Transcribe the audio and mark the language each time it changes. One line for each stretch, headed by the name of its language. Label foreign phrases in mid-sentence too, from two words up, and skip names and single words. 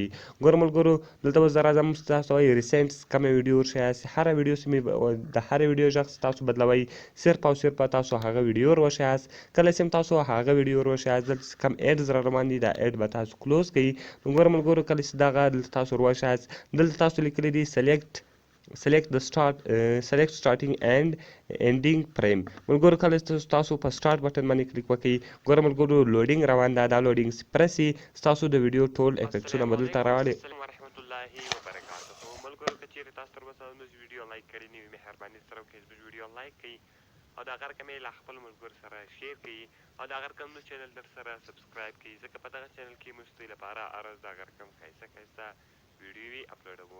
Pashto: ګوره ملګرو دلته به زه راځم تاسو وایي ریسنټ کومه ویډیو ورښیاست، هره ویډیو چې مې د هرې ویډیو غږ چې تاسو بدلوئ، صرف او صرف تاسو هغه ویډیو ورښیاست. کله چې تاسو هغه ویډیو ورښیاست، دلته چې کوم ایډز را روان دي دا ایډ به تاسو کلوز کړئ. نو ګوره ملګرو کله چې دغه دلته تاسو ورښیاست، دلته تاسو لیکلی دي
English: select starting and ending frame.
Pashto: ملګرو کله چې تاسو په
English: start button
Pashto: باندې کلیک وکړئ، ګوره ملګرو لوډینګ روان ده، دا لوډینګ پرسي ستاسو د ویډیو ټول افیکټونه به دلته راوړي.
Arabic: ورحمت الله وبرکاته.
Pashto: ملګرو که چیرې تاسو تر اوسه زموږ ویډیو لایک کړی نه وي، مهرباني سره وکړئ زموږ ویډیو لایک کړئ او دغه رقم یې له خپلو ملګرو سره شیر کړئ او دغه رقم زموږ چینل در سره سبسکرایب کړئ، ځکه په دغه چینل کې موږ ستاسو لپاره هر ورځ دغه رقم ښایسته ښایسته ویډیوې اپلوډوو.